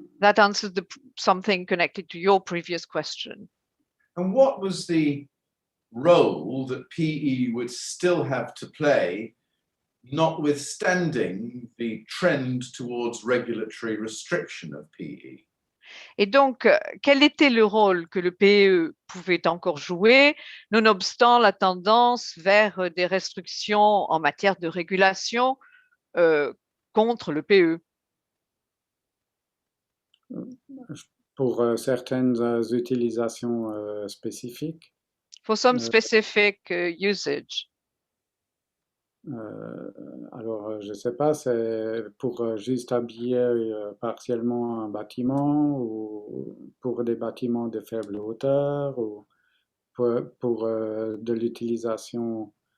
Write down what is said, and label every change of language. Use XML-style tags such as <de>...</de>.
<en>That answered something connected to your previous question. And what was the role that PE would still have to play, notwithstanding the trend towards regulatory restriction of PE?</en> <fr>Et donc, quel était le rôle que le PE pouvait encore jouer, nonobstant la tendance vers des restrictions en matière de régulation contre le PE? Pour certaines utilisations spécifiques.</fr> <en>For some specific usage.</en> <fr>Alors, je ne sais pas, c'est pour juste habiller partiellement un bâtiment ou pour des bâtiments de faible hauteur ou pour de l'utilisation</fr>